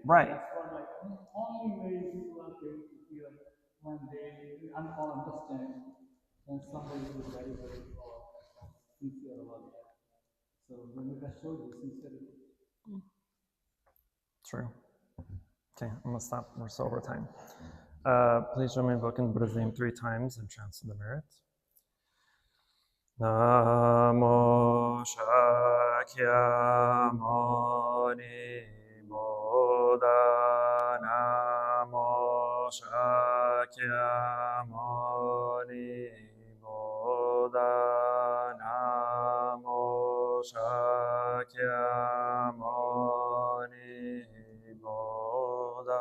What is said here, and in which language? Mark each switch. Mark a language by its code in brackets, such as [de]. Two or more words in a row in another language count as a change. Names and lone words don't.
[en] That's what, like, the only way you are going to hear when and they understand, and somebody who is very, very sincere about that. So when it shows you sincerity. True. Okay, I'm going to stop. We're so over time. Please join me in invoking Buddha's name 3 times and transcend the merit. [sa] Namo Shakyamuni Buddha. Namo Shakyamuni Buddha. Namo Shakyamuni Buddha.